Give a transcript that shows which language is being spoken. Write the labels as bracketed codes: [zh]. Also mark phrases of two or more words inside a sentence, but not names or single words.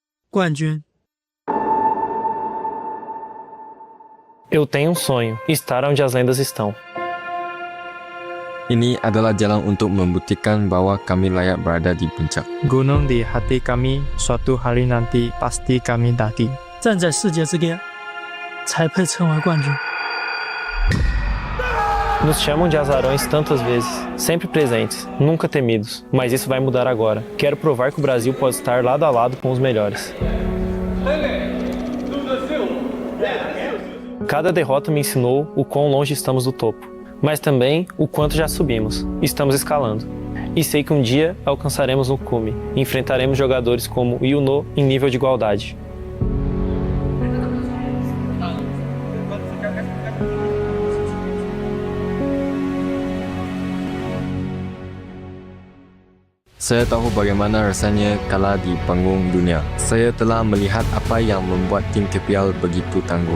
[zh] 冠军。 [pt] Eu tenho um sonho, estar onde as lendas estão. [id] Ini adalah jalan untuk membuktikan bahwa kami layak berada di puncak. Gunung di hati kami, suatu hari nanti pasti kami daki. [zh] 站在世界之巅，才配称为冠军。 [pt] Nos chamam de azarões tantas vezes, sempre presentes, nunca temidos. Mas isso vai mudar agora. Quero provar que o Brasil pode estar lado a lado com os melhores. Cada derrota me ensinou o quão longe estamos do topo, mas também o quanto já subimos. Estamos escalando. E sei que um dia alcançaremos o cume e enfrentaremos jogadores como o Yuno em nível de igualdade. [id] Saya tahu bagaimana rasanya kalah di panggung dunia. Saya telah melihat apa yang membuat tim KPL begitu tangguh.